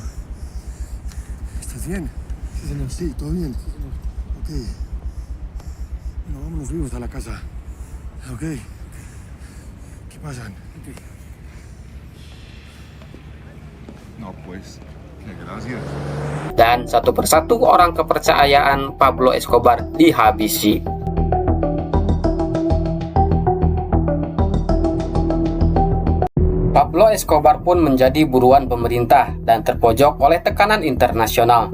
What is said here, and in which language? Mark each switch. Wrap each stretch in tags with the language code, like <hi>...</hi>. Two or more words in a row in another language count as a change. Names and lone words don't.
<es>¿Estás bien? Sí, señor. Sí, todo bien. Sí, señor. Ok. Bueno, vámonos vivos a la casa. Ok. ¿Qué pasan? Ok. No, pues, gracias.</es> <id>Dan satu persatu orang kepercayaan Pablo Escobar dihabisi. Pablo Escobar pun menjadi buruan pemerintah dan terpojok oleh tekanan internasional.</id>